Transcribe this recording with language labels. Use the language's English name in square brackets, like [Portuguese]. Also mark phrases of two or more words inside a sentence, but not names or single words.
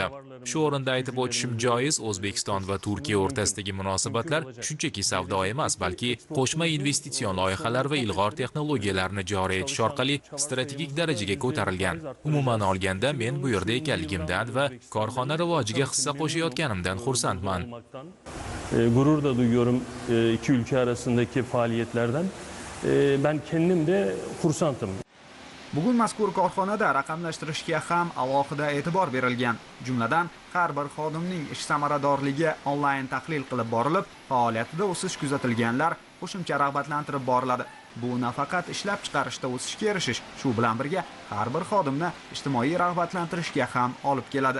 [Uzbek] Shu o'rinda aytib o'tishim joiz, O'zbekiston va Turkiya o'rtasidagi munosabatlar shunchaki savdo emas, balki qo'shma investitsion loyihalar va ilg'or texnologiyalarni joriy etish orqali strategik darajaga ko'tarilgan. Umuman olganda, men bu yerda ekanligimdan va korxona rivojiga hissa qo'shayotganimdan xursandman. [Turkish] Gurur da duyuyorum iki ülke arasındaki faaliyetlerden. Ben kendim de kursantım. [Uzbek] Bugun mazkur korxonada raqamlashtirishga ham alohida e'tibor berilgan. Jumladan, har bir xodimning ish samaradorligi onlayn tahlil qilib borilib, faoliyatida o'sish kuzatilganlar qo'shimcha rag'batlantirib boriladi. Bu nafaqat ishlab chiqarishda o'sishga erishish, shu bilan birga har bir xodimni ijtimoiy rag'batlantirishga ham olib keladi.